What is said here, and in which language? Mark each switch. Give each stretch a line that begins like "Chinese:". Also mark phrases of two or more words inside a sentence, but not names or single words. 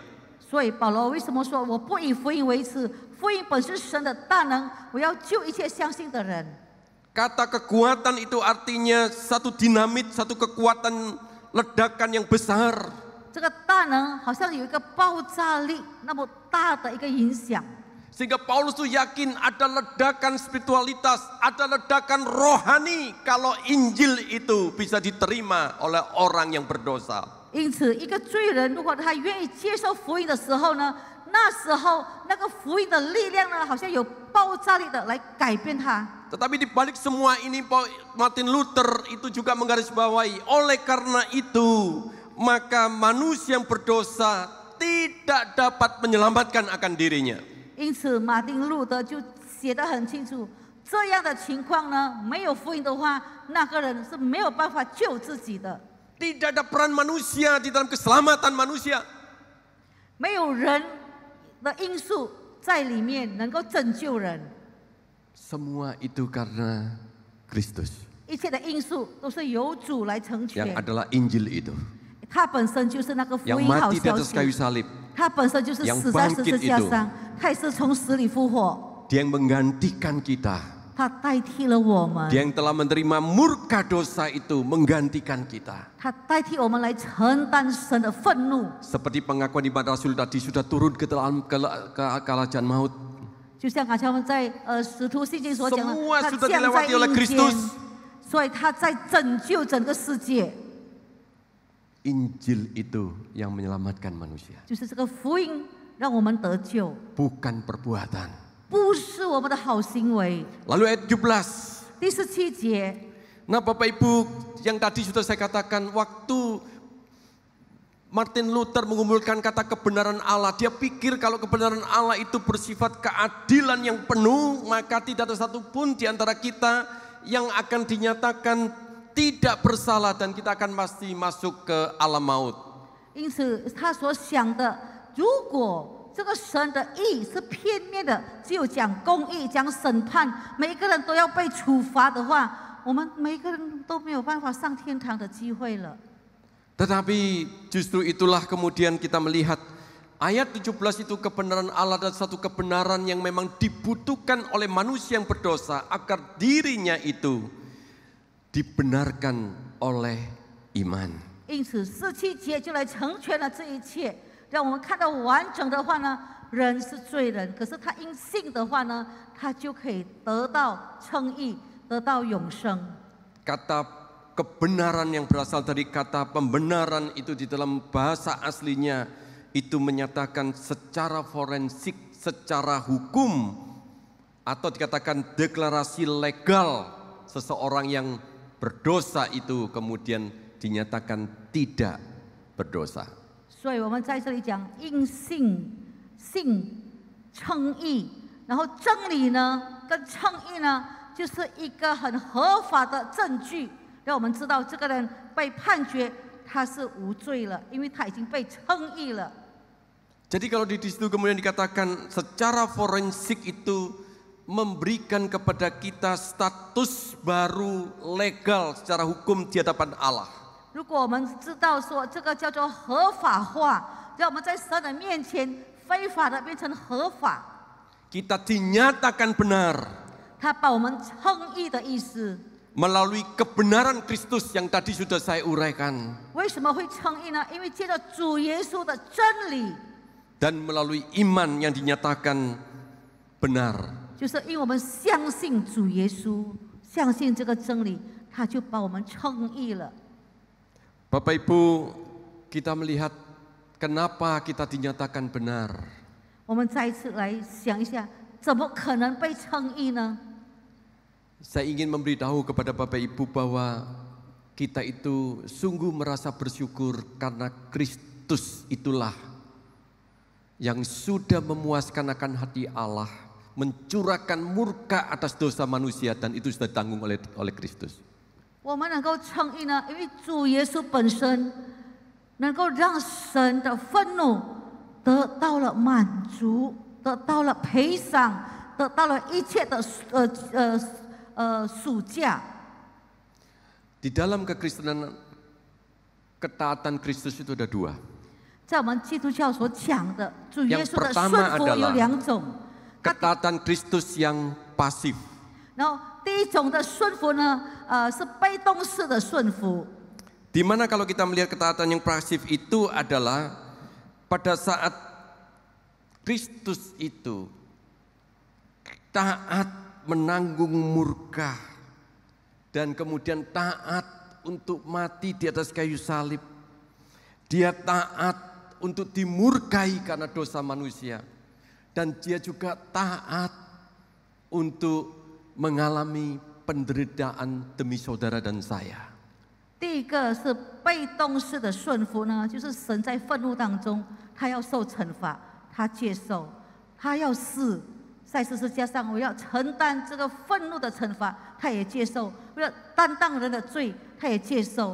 Chinese: 所以保罗为什么说我不以福音为耻？福音本是神的大能，我要救一切相信的人。
Indonesian: Kata kekuatan itu artinya satu dinamit, satu kekuatan ledakan yang besar.
Chinese: 这个大能好像有一个爆炸力那么大的一个影响。
Indonesian: Sehingga Paulus tuh yakin ada ledakan spiritualitas, ada ledakan rohani kalau Injil itu bisa diterima oleh orang yang berdosa.
Chinese: 因此，一个罪人如果他愿意接受福音的时候呢，那时候那个福音的力量呢，好像有爆炸力的来改变他。
Indonesian: Tetapi di balik semua ini Martin Luther itu juga menggarisbawahi, oleh karena itu maka manusia yang berdosa tidak dapat menyelamatkan akan dirinya.
Chinese: 因此，马丁路德就写得很清楚，这样的情况呢，没有福音的话，那个人是没有办法救自己的。
Indonesian: Tidak ada peran manusia di dalam keselamatan manusia.
Chinese: 没有人的因素在里面能够拯救人。
Indonesian: Semua itu karena Kristus.
Chinese: 一切的因素都是由主来成
Indonesian: Yang
Chinese: 全。
Indonesian: adalah Injil itu.
Chinese: 他本身就是那个福
Indonesian: Yang
Chinese: 音好
Indonesian: mati di
Chinese: 消
Indonesian: atas kayu
Chinese: 息，
Indonesian: salib.
Chinese: 他本身就是死在十字架上，他也是从死里复活，
Indonesian: Dia yang menggantikan kita.
Chinese: 他代替了我们，
Indonesian: Dia yang telah menerima murka dosa itu menggantikan kita.
Chinese: 他代替我们来承担神的愤怒。
Indonesian: Seperti pengakuan iman Rasul tadi sudah turun ke dalam kerajaan maut.
Chinese: 就像刚才我们在使徒信经所讲的，
Indonesian: Semua
Chinese: 他
Indonesian: sudah
Chinese: 降在
Indonesian: dilewati oleh
Chinese: 阴间
Indonesian: Kristus.，
Chinese: 所以他在拯救整个世界。
Indonesian: Injil itu yang menyelamatkan manusia.
Chinese: 就是这个福音让我们得救，
Indonesian: Bukan perbuatan.
Chinese: 不是我们的好行为。
Indonesian: Lalu ayat 17.
Chinese: 第17节，
Indonesian: Nah Bapak Ibu, yang tadi sudah saya katakan, waktu Martin Luther mengumpulkan kata kebenaran Allah, dia pikir kalau kebenaran Allah itu bersifat keadilan yang penuh, maka tidak ada satupun di antara kita yang akan dinyatakan tidak bersalah dan kita akan pasti masuk ke alam maut.
Chinese: 因此他所想的，如果这个神的义是片面的，只有讲公义、讲审判，每一个人都要被处罚的话，我们每一个人都没有办法上天堂的机会了。
Indonesian: Tetapi justru itulah kemudian kita melihat ayat 17 itu kebenaran Allah dan satu kebenaran yang memang dibutuhkan oleh manusia yang berdosa agar dirinya itu dibenarkan oleh iman.
Chinese: 因此17节就来成全了这一切，让我们看到完整的话呢，人是罪人，可是他因信的话呢，他就可以得到称义，得到永生。
Indonesian: Kata kebenaran yang berasal dari kata pembenaran itu di dalam bahasa aslinya itu menyatakan secara forensik, secara hukum atau dikatakan deklarasi legal seseorang yang berdosa itu kemudian dinyatakan tidak berdosa.
Chinese: 所以我们在这里讲因信称义，然后真理呢跟称义呢，就是一个很合法的证据，让我们知道这个人被判决他是无罪了，因为他已经被称义了。
Indonesian: Jadi kalau di situ kemudian dikatakan secara forensik itu memberikan kepada kita status baru legal secara hukum di hadapan Allah.
Chinese: 如果我们知道说这个叫做合法化，让我们在神的面前非法的变成合法，
Indonesian: Kita dinyatakan benar
Chinese: 他把我们称义的意思。
Indonesian: melalui kebenaran Kristus yang tadi sudah saya uraikan
Chinese: 为什么会称义呢？因为借着主耶稣的真理，
Indonesian: dan melalui iman yang dinyatakan benar.
Chinese: 就是因为我们相信主耶稣，相信这个真理，他就把我们称义了。
Indonesian: Bapak Ibu, kita melihat kenapa kita dinyatakan benar.
Chinese: 我们再一次来想一下，怎么可能被称义呢？
Indonesian: Saya ingin memberitahu kepada Bapak Ibu bahwa kita itu sungguh merasa bersyukur karena Kristus itulah yang sudah memuaskan akan hati Allah, mencurahkan murka atas dosa manusia dan itu sudah ditanggung oleh Kristus.
Chinese: 我们能够称义呢，因为主耶稣本身能够让神的愤怒得到了满足，得到了赔偿，得到了一切的赎价。
Indonesian: Di dalam kekristenan, ketaatan Kristus itu ada dua.
Chinese: 在我们基督教所讲的主耶
Indonesian: Yang
Chinese: 稣的
Indonesian: pertama
Chinese: 顺服有
Indonesian: adalah
Chinese: 两种，
Indonesian: ketaatan Kristus yang pasif.
Chinese: 然后第一种的顺服呢，是被动式的顺服。
Indonesian: Di mana kalau kita melihat ketaatan yang pasif itu adalah pada saat Kristus itu taat menanggung murka, dan kemudian taat untuk mati di atas kayu salib. Dia taat untuk dimurkai karena dosa manusia. Dan dia juga taat untuk mengalami penderitaan demi saudara dan saya.
Chinese: 第一个是被动式的顺服呢，就是神在愤怒当中，他要受惩罚，他接受，他要死，在十字架上，我要承担这个愤怒的惩罚，他也接受；为了担当人的罪，他也接受。